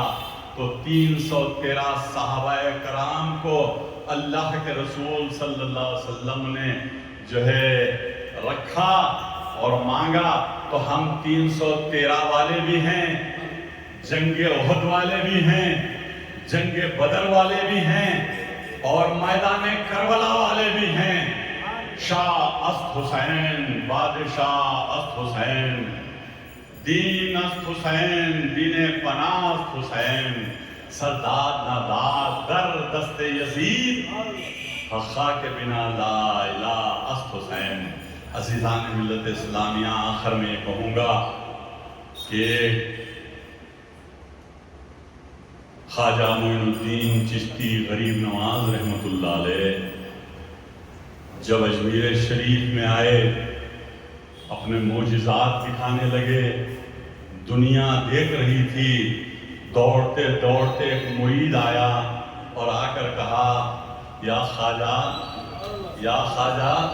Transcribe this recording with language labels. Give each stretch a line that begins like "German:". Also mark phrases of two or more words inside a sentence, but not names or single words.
Urdu: تو 313 صحابہ کرام کو اللہ کے رسول
Arabic: صلی اللہ علیہ وسلم
Urdu: نے جو ہے رکھا اور مانگا۔ تو ہم 313 والے بھی ہیں، جنگ احد والے بھی ہیں، جنگ بدر والے بھی ہیں اور میدان کربلا والے بھی ہیں۔
Persian: شاہ است حسین، بادشاہ است حسین، دین است حسین، دین پناہ است حسین، سرداد ناداد در دست یزید، خاک کے بنا
Arabic: لا الہ
Persian: است حسین۔
Urdu: عزیزان ملت اسلامیہ، آخر میں کہوں گا کہ خواجہ معین الدین چشتی غریب نواز
Arabic: رحمۃ اللہ علیہ
Urdu: جب اجمیر شریف میں آئے، اپنے معجزات دکھانے لگے، دنیا دیکھ رہی تھی، دوڑتے دوڑتے ایک مرید آیا اور آ کر کہا، یا خواجہ، یا خواجہ،